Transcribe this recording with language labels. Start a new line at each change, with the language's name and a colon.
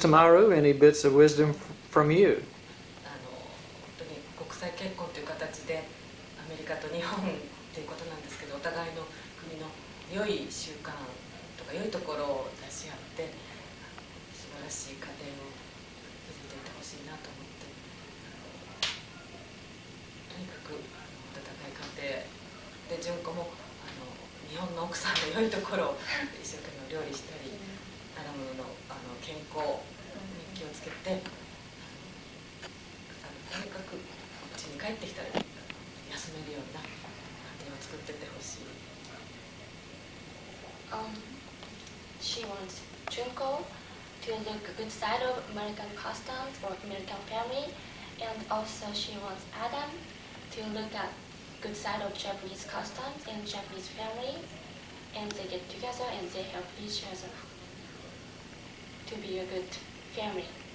English: Tamaru, any bits of wisdom from you?
Japanese: 本当に国際結婚という形でアメリカと日本っていうことなんですけど、お互いの国の良い習慣とか良いところを出し合って素晴らしい家庭を築いていってほしいなと思って、とにかく温かい家庭で純子も日本の奥さんの良いところを一生懸命料理したり、アダムの健康に気をつけて、とにかく家に帰ってきたら休めるような家庭を作ってってほしい。
English: She wants Junko to look a good side of American customs or American family, and also she wants Adam to look at good side of Japanese customs and Japanese family, and they get together and they help each other to be a good family.